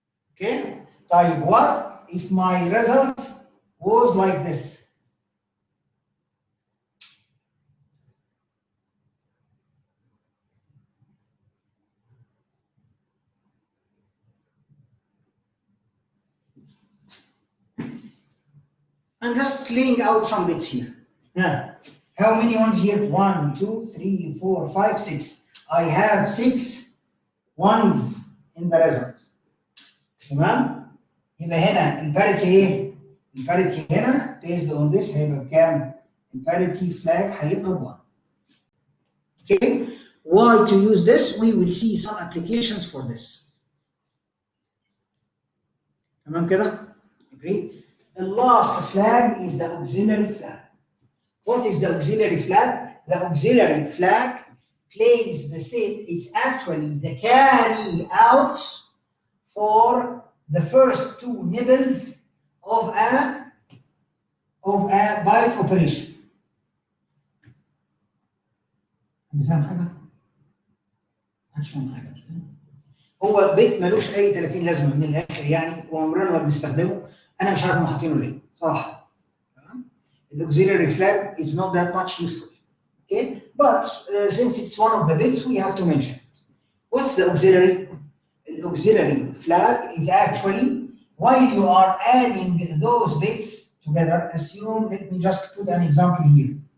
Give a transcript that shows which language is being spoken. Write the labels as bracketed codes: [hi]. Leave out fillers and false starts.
[ar] اوكي؟ طيب [en] what if my result was like this؟ I'm just laying out some bits here. Yeah. How many ones here? 1, 2, 3, 4, 5, 6. I have 6 ones in the result. [ar] تمام؟ يبقى هنا الباريتي ايه؟ الباريتي هنا based on this هيبقى بكام؟ الباريتي flag هيبقى 1. [en] Okay? Why to use this? We will see some applications for this. [ar] تمام كده؟ [en] Agree? The last flag is the auxiliary flag. What is the auxiliary flag? The auxiliary flag plays the same, it's actually the carry out for the first two nibbles of a byte operation. [ar] انت فاهم حاجه؟ محدش فاهم حاجه. هو بيت ملوش اي 30 لازمه من الاخر يعني وعمرنا ما بنستخدمه. انا مش عارف هم حاطينه ليه صراحه. [en] The auxiliary flag is not that much useful. Okay, but since it's one of the bits, we have to mention it. What's the auxiliary? The auxiliary flag is actually while you are adding those bits together. Assume, let me just put an example here.